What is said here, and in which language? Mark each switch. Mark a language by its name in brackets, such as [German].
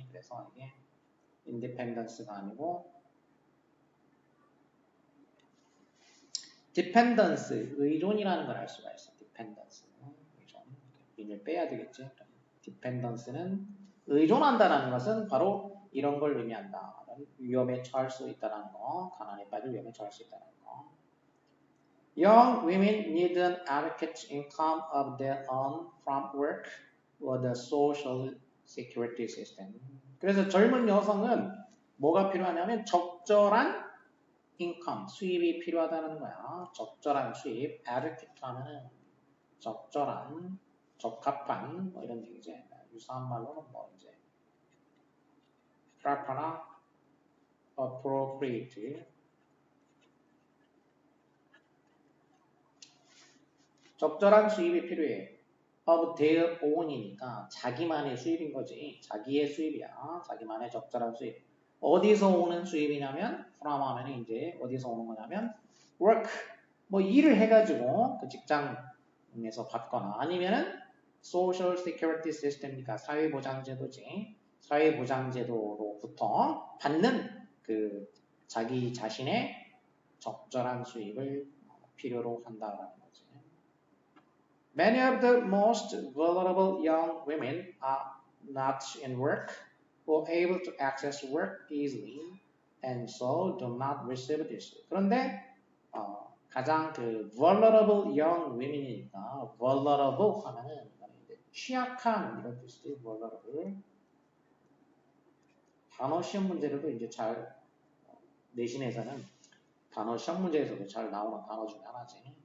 [Korean] 그래서 이게 인디펜던스가 아니고 디펜던스, 의존이라는 걸 알 수가 있어. 디펜던스, 의존. 인을 빼야 되겠지. 디펜던스는 의존한다는 것은 바로 이런 걸 의미한다. 위험에 처할 수 있다는 거, 가난에 빠질 위험에 처할 수 있다는 거. [English] Young women need an adequate income of their own from work or the social security system. [Korean] 그래서 젊은 여성은 뭐가 필요하냐면 적절한 income, 수입이 필요하다는 거야. 적절한 수입, adequate 하면은 적절한, 적합한 뭐 이런 얘기지. 유사한 말로는 뭐 이제 proper나 appropriate. 적절한 수입이 필요해. [English] of their own [Korean] 이니까 자기만의 수입인 거지. 자기의 수입이야. 자기만의 적절한 수입. 어디서 오는 수입이냐면 from 하면 이제 어디서 오는 거냐면 work. 뭐 일을 해가지고 그 직장에서 받거나 아니면은 social security system이니까 사회보장제도지. 사회보장제도로부터 받는 그 자기 자신의 적절한 수입을 필요로 한다라는 거지. [English] Many of the most vulnerable young women are not in work or able to access work easily and so do not receive this. [Korean] 그런데 가장 그 [English] vulnerable young women [Korean] 이니까 vulnerable 하면은 취약한 이런 뜻이지. vulnerable. 단어 시험 문제로도 이제 잘 내신에서는 단어 시험 문제에서도 잘 나오는 단어 중에 하나지.